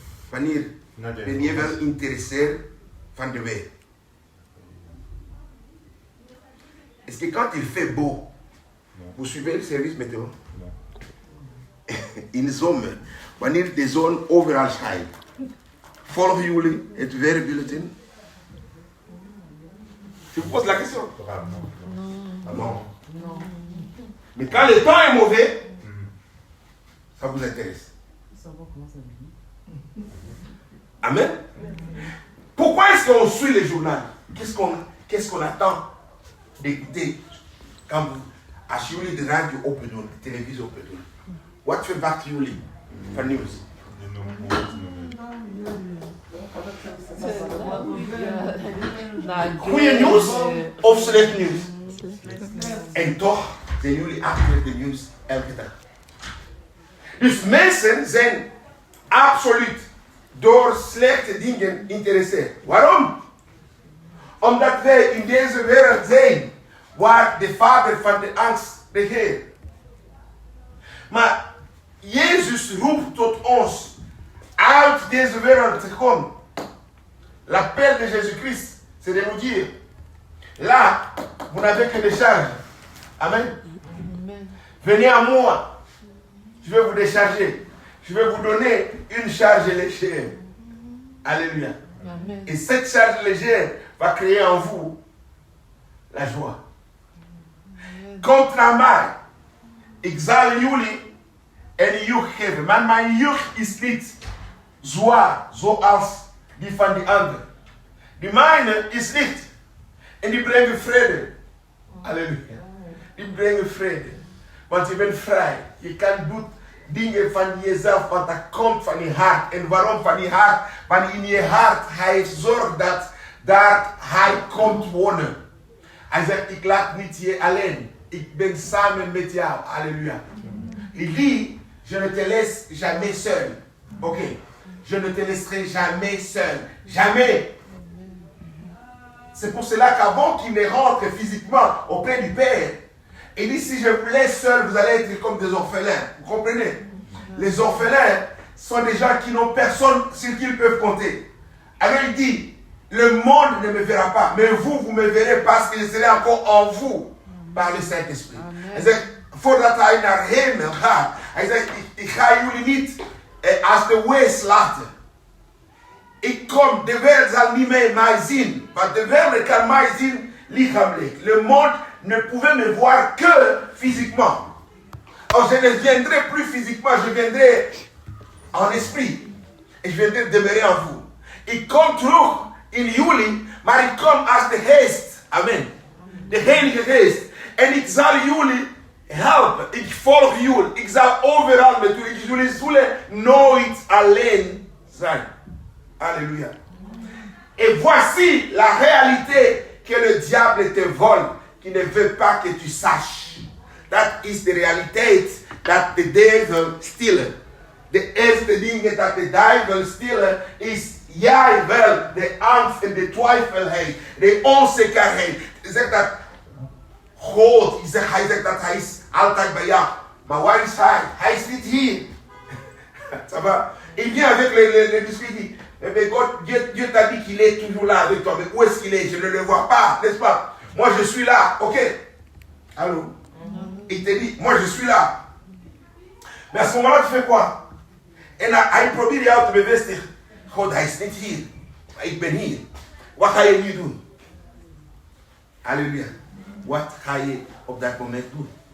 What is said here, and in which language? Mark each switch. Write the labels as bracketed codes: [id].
[nl] Wanneer ben je wel geïnteresseerd van de weer? [fr] Est-ce que quand il fait beau, vous suivez le service météo? [nl] In de zomer, wanneer de zon overal schijnt, volgen jullie het weerbulletin? [fr] Je vous pose la question. Non. Mais quand le temps est mauvais, ça vous intéresse. Amen. Pourquoi est-ce qu'on suit les journaux? Qu'est-ce qu'on attend d'écouter quand vous [nl] als jullie de radio open doen, de televisie open doen? Wat verwachten jullie van nieuws? Goeie nieuws of slecht nieuws? En toch zijn jullie achter de nieuws elke dag. Dus mensen zijn absoluut door slechte dingen geïnteresseerd. Waarom? Omdat wij in deze wereld zijn waar de vader van de angst regeert. Maar Jezus roept tot ons uit deze wereld te komen. [fr] L'appel de Jésus-Christ, c'est de nous dire, là, vous n'avez que des charges. Amen. Venez à moi, je vais vous décharger. Je vais vous donner une charge légère. Alléluia. Amen. Et cette charge légère va créer en vous la joie. [nl] Contre mij, ik zal jullie een juk geven. Maar mijn juk is niet zwaar zoals die van die anderen. Die mijne is licht. En die brengen vrede. Halleluja. Die brengen vrede. Want je bent vrij. Je kan doen dingen van jezelf, want dat komt van je hart. En waarom van je hart? Want in je hart, hij zorgt dat daar hij komt wonen. Hij zegt, ik laat niet je alleen. Ik ben samen met jou. Alléluia. [fr] Il dit, je ne te laisse jamais seul. Ok. Je ne te laisserai jamais seul. Jamais. C'est pour cela qu'avant qu'il ne rentre physiquement auprès du Père, il dit, si je vous laisse seul, vous allez être comme des orphelins. Vous comprenez? Les orphelins sont des gens qui n'ont personne sur qui ils peuvent compter. Alors il dit, le monde ne me verra pas, mais vous, vous me verrez parce que je serai encore en vous par le Saint-Esprit. [nl] Hij zegt, voordat hij naar hemel gaat, hij zegt, ik ga jullie niet als de wees laten. Ik kom, de wereld zal niet meer mij zien, want de wereld kan mij zien lichamelijk. [fr] Le monde ne pouvait me voir que physiquement. Or, je ne viendrai plus physiquement, je viendrai en esprit. Et je viendrai demeurer en vous. [nl] Ik kom terug in jullie, maar ik kom als de geest. Amen. De Heilige Geest. En ik zal jullie helpen. Ik volg jullie. Ik zal overal met jullie. Jullie zullen nooit alleen zijn. [fr] Alléluia. Et voici la réalité que le diable te vole, qui ne veut pas que tu saches. [en] That is the reality that the devil steals. [nl] De eerste ding dat de duivel steelt is jij wel de angst en de twijfelheid, de onzekerheid. Hij zegt dat God, hij zegt dat hij is altijd bij jou. Maar waar is hij? Hij is niet hier. [fr] Ça va? Il vient avec le discours. Mais God, Dieu t'a dit qu'il est toujours là avec toi. Mais où est-ce qu'il est? Je ne le vois pas, n'est-ce pas? Moi je suis là, ok? Allô? Il te dit, moi je suis là. Mais à ce moment-là, tu fais quoi? [nl] En hij probeert jou te bevestigen. God, hij is niet hier. Maar ik ben hier. Wat ga je nu doen? Halleluja. Wat ga je op dat moment doen?